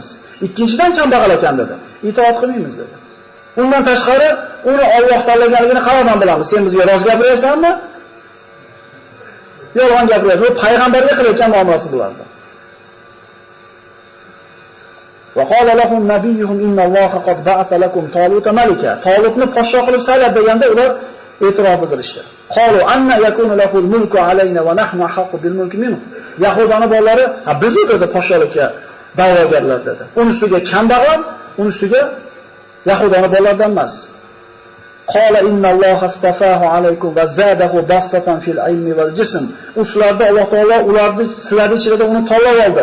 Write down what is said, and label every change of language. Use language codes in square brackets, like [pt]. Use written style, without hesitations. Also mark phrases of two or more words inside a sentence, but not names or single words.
[uz] Ikkinchidan kambag'al ekan dedi. Itoat qilmaymiz dedi. Undan tashqari uni Alloh tanlaganligini qaroqdan bilamiz. Sen bizga roz gapiryapsanmi? Yolg'on gapiryapsan. Bu payg'ambarga qilayotgan muomalasi bo'lardi. [ar] وقال لهم نبيهم إن الله قد بعث لكم طالوت ملكا. [uz] Talutni podshoh qilib saylab deganda ular e'tirof bildirishdi. [ar] قالوا أنى يكون له الملك علينا ونحن أحق بالملك منه. [uz] Yahudani bolalari, ha biz dedi podshohlikka da'vogarlar dedi. Uning ustiga kambag'al, uning ustiga Yahudani bolalaridan emas. [ar] قال إن الله اصطفاه عليكم وزاده بسطة في العلم والجسم. [uz] Ularda Alloh taolo ularni sizlarning ichida uni tanlab oldi.